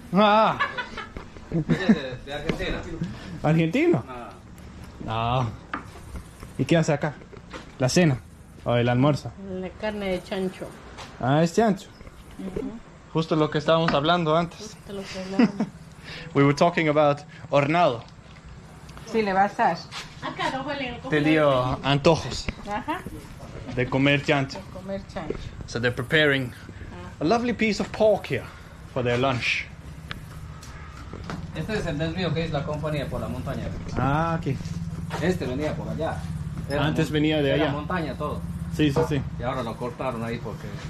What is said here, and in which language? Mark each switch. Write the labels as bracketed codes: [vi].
[es] Ah, Ella es de Argentina. ¿argentino? No. ¿Y qué hace acá? ¿La cena? ¿O el almuerzo? La carne de chancho. Ah, es chancho. Justo lo que estábamos hablando antes. Esto es lo que hablamos. [en] We were talking about hornado. [es] Sí, le vas a... Acá no huele el Te dio antojos Ajá. de comer chancho. Comer chancho. [en] So they're preparing a lovely piece of pork here for their lunch. [es] Este es el desvío que es la compañía por la montaña. Ah, aquí. Este venía por allá. Antes venía de Era allá. montaña todo. Sí, sí, sí. Y ahora lo cortaron ahí porque...